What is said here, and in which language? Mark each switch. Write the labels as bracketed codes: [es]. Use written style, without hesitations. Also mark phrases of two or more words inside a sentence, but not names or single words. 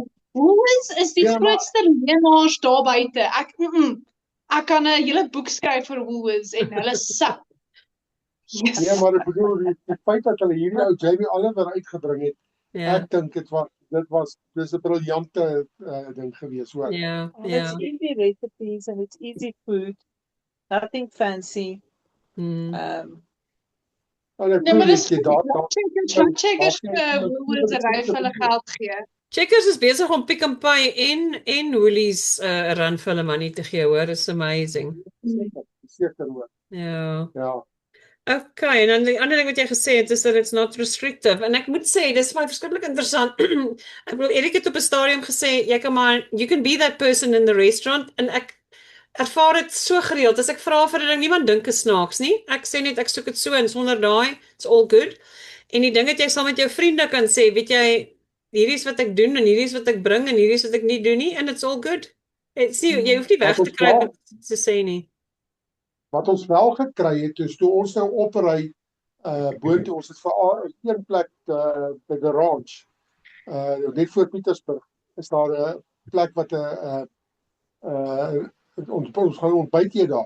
[af] Woolworths is die grootste leenaars daar buite. Ek kan 'n hele boek skryf vir Woolworths en hulle sak. [en] Yes. [af] Ja, maar ek bedoel die feit dat hulle hierdie ou Jamie Oliver uitgebring het. Ek dink dis 'n briljante ding gewees hoor. [en] Yeah. It's easy recipes and it's easy food. Nothing fancy. [af] Checkers Woolworths ry vir hulle geld gee. Checkers is besig om Pick n Pay en Woolies 'n run vir hulle money te gee, hoor. [en] It's amazing. [af] Seker hoor. Ja. Okay, en dan die ander ding wat jy gesê het is dat [en] it's not restrictive. [af] En ek moet sê, dis vir my verskriklik interessant. Ek bedoel, Erik het op 'n stadium gesê, jy kan maar, [en] you can be that person in the restaurant, [af] en ek ervaar dit so gereeld. As ek vra vir 'n ding, niemand dink is snaaks nie. Ek sê net, ek soek dit so, en sonder daai, [en] it's all good. [af] En die ding dat jy saam met jou vriende kan sê, weet jy, hierdie is wat ek doen, en hierdie is wat ek bring, en hierdie is wat ek nie doen nie, [en] and it's all good. [af] Jy hoef nie weg te kry wat te sê nie. Wat ons wel gekry het, is toe ons nou opry, boontoe, ons het vir een plek, [en] by the ranch, [af] net voor Pietersburg, is daar 'n plek wat ons gaan ontbyt hier daar.